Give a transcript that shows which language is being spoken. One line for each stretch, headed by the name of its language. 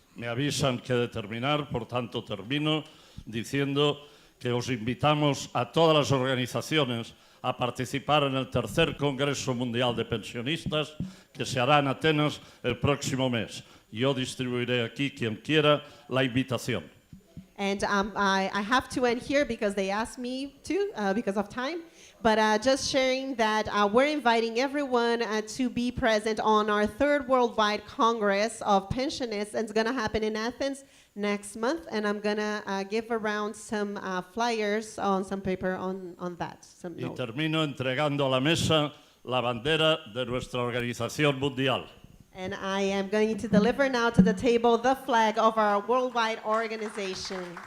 Spanish: Me avisan que de terminar, por tanto termino diciendo que os invitamos a todas las organizaciones a participar en el tercer Congreso Mundial de Pensionistas que se hará en Atenas el próximo mes. Yo distribuiré aquí, quien quiera, la invitación.
English: And I have to end here because they asked me to, because of time. But just sharing that we're inviting everyone to be present on our 3rd Worldwide Congress of Pensionists. And it's going to happen in Athens next month. And I'm going to give around some flyers on some paper on that.
Spanish: Y termino entregando a la mesa la bandera de nuestra Organización Mundial.
English: And I am going to deliver now to the table the flag of our worldwide organization.